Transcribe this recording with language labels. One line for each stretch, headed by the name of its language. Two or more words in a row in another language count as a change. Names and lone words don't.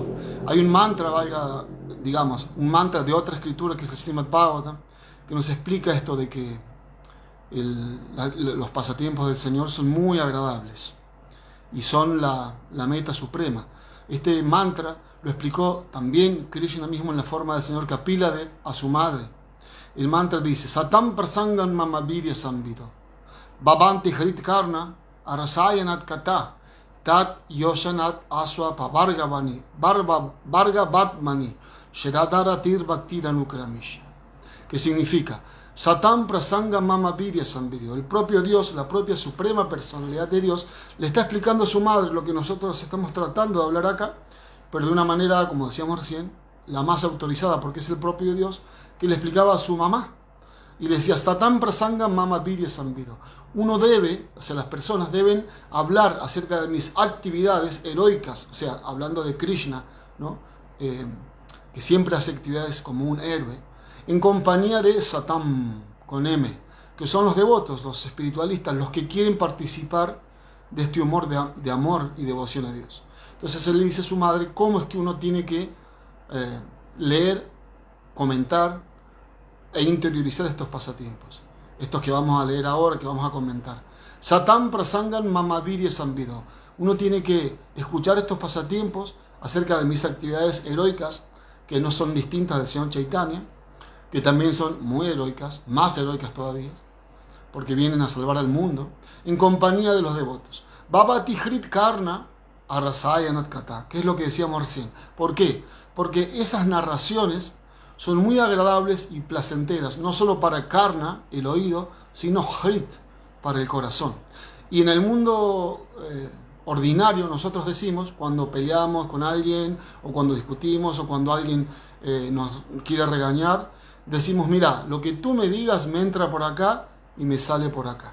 Spanish: Hay un mantra, un mantra de otra escritura que es el Srimad Bhagavatam, que nos explica esto de que los pasatiempos del Señor son muy agradables y son la meta suprema. Este mantra lo explicó también Krishna mismo en la forma del señor Kapila a su madre. El mantra dice:
Sanskrit: Satam prasangan mama vidya samvito Bhavanti harit karna arasayanat kata tat yoshanat aswa pavargavani vargavatmani shradaratir bhaktiranukramisha.
Spanish: Que significa:
Sanskrit: Satam prasanga mama vidya samvito.
Spanish: El propio Dios, la propia suprema personalidad de Dios, le está explicando a su madre lo que nosotros estamos tratando de hablar acá, pero de una manera, como decíamos recién, la más autorizada, porque es el propio Dios que le explicaba a su mamá y le decía:
Sanskrit: Satam prasanga mama vidya samvito.
Spanish: Uno debe, o sea, las personas deben hablar acerca de mis actividades heroicas, o sea, hablando de Krishna, ¿no? Que siempre hace actividades como un héroe, en compañía de Satam, con M, que son los devotos, los espiritualistas, los que quieren participar de este humor de amor y devoción a Dios. Entonces él le dice a su madre cómo es que uno tiene que leer, comentar e interiorizar estos pasatiempos, estos que vamos a leer ahora, que vamos a comentar.
Sanskrit: Satam prasangan mama vidya samvito.
Spanish: Uno tiene que escuchar estos pasatiempos acerca de mis actividades heroicas, que no son distintas del señor Chaitanya, que también son muy heroicas, más heroicas todavía, porque vienen a salvar al mundo, en compañía de los devotos.
Sanskrit: Bhavati hrit karna arasayanat kata,
Spanish: que es lo que decíamos recién. ¿Por qué? Porque esas narraciones son muy agradables y placenteras, no solo para karna, el oído, sino hrit, para el corazón. Y en el mundo ordinario nosotros decimos cuando peleamos con alguien, o cuando discutimos, o cuando alguien nos quiere regañar, decimos, mira, lo que tú me digas me entra por acá y me sale por acá.